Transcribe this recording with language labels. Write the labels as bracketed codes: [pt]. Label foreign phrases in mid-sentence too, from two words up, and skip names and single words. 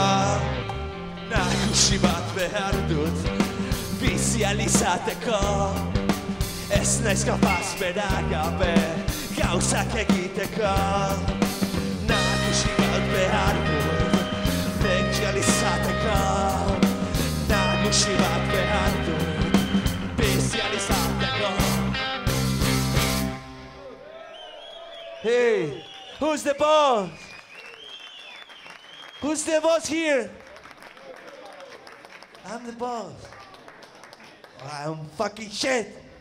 [eu] Nagusi bat behar dut bizializateko ez naiz kapaz bera gabe gauzak egiteko. Nagusi bat behar dut bizializateko nagusi bat behar dut. [en] Hey, who's the boss? Who's the boss here? I'm the boss. I'm fucking shit.